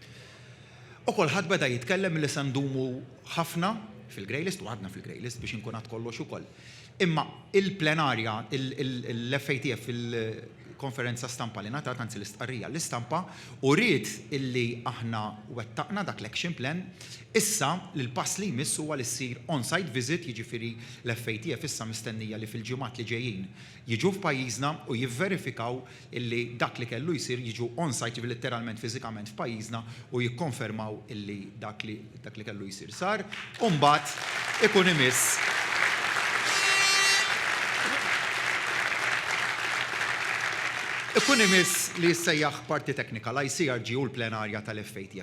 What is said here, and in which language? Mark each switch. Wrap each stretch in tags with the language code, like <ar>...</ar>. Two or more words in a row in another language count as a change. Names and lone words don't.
<mt>U kulħadd beda jitkellem li se ndumu ħafna fil-</mt> <en>grey list</en> <mt>u għadna fil-</mt> <en>grey list</en> <mt>biex inkun għad kollox ukoll. Imma il-plenarja, l-FATF fil-konferenza stampa li ngħatat anzi l-istqarrija l-istampa u rrid illi aħna wettaqna dak l-action plan, issa l-pass li jmiss huwa li ssir</mt> <en>on-site visit,</en> <mt>jiġifieri l-FATF issa mistennija li fil-ġimgħat li ġejjin jiġu f'pajjiżna u jivverifikaw illi dak li kellu jsir jiġu on-site literalment fiżikament f'pajjiżna u jikkonfermaw illi dak li kellu jsir sar u mbagħad ikun imiss li jissejjaħ parti teknika l-ICRG u l-plenarja tal-FATF.</mt>